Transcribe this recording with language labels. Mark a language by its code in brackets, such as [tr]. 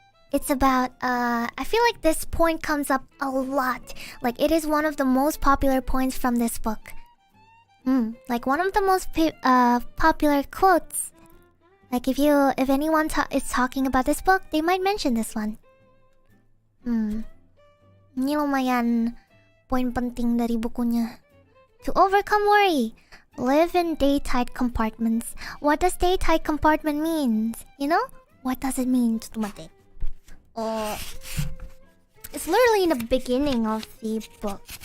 [en] It's about, I feel like this point comes up a lot. Like, it is one of the most popular points from this book. Like, one of the most popular quotes. Like, if anyone is talking about this book, they might mention this one. [id] Ini lumayan poin penting dari bukunya. [en] To overcome worry, live in day-tight compartments. What does day-tight compartment mean? You know? What does it mean? It's literally in the beginning of the book.